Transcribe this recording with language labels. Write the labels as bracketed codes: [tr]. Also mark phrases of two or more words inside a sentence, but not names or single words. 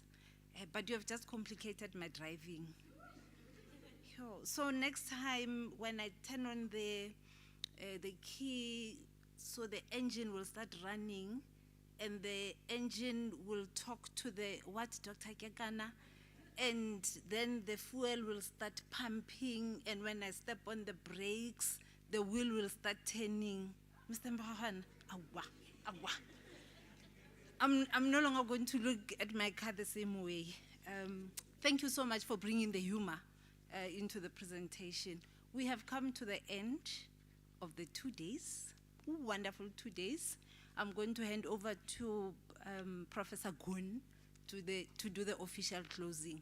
[en] But you have just complicated my driving. So next time when I turn on the key, so the engine will start running, and the engine will talk to the what, Dr. Kekana? And then the fuel will start pumping, and when I step on the brakes, the wheel will start turning. Mr. Mpekwane, awa, awa. I'm no longer going to look at my car the same way. Thank you so much for bringing the humor into the presentation. We have come to the end of the 2 days, wonderful 2 days. I'm going to hand over to Professor Gun to do the official closing.